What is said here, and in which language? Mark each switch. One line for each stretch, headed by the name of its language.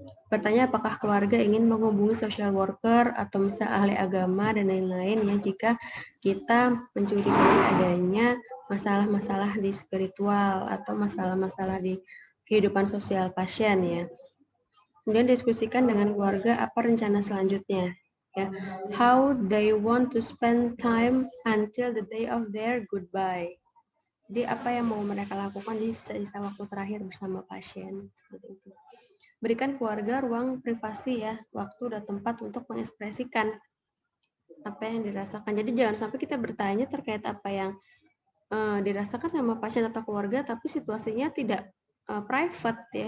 Indonesian: Bertanya apakah keluarga ingin menghubungi social worker atau misalnya ahli agama dan lain-lain ya, jika kita mencurigai adanya masalah-masalah di spiritual atau masalah-masalah di kehidupan sosial pasien ya. Kemudian diskusikan dengan keluarga apa rencana selanjutnya ya.
English: How they want to spend time until the day of their goodbye.
Indonesian: Jadi apa yang mau mereka lakukan di sisa waktu terakhir bersama pasien seperti itu. Berikan keluarga ruang privasi ya, waktu dan tempat untuk mengekspresikan apa yang dirasakan. Jadi jangan sampai kita bertanya terkait apa yang dirasakan sama pasien atau keluarga, tapi situasinya tidak private ya.